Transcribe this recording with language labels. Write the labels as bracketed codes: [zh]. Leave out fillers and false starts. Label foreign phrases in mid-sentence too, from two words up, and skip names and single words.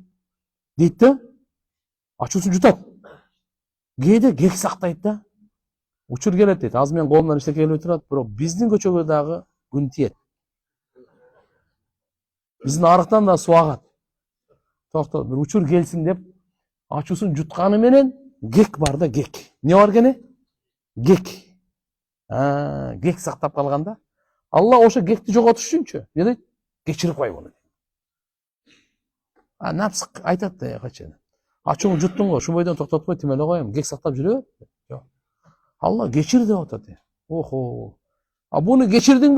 [ky] Дейт да. Ачуусун жутат. Кээде кек сактайт да. Учур келет дейт. Азыр менин колумдан эчтеке келбей турат, бирок биздин көчөгө дагы күн тиет. Биздин арыктан да суу агат. Токто, бир учур келсин деп ачуусун жутканы менен кек бар да, кек. Не бар кене? Кек. Кек сактап калганда, Алла ошо кекти жоготуш үчүнчү. Не дейт? Кечирип кой буну. Напс айтат да, качан. Ачууңду жуттуң го, ушул бойдон токтотпой тим эле коем, кек сактап жүрөбөт. Жок. Алла кечир деп атат. Охо. Буну кечирдиңби?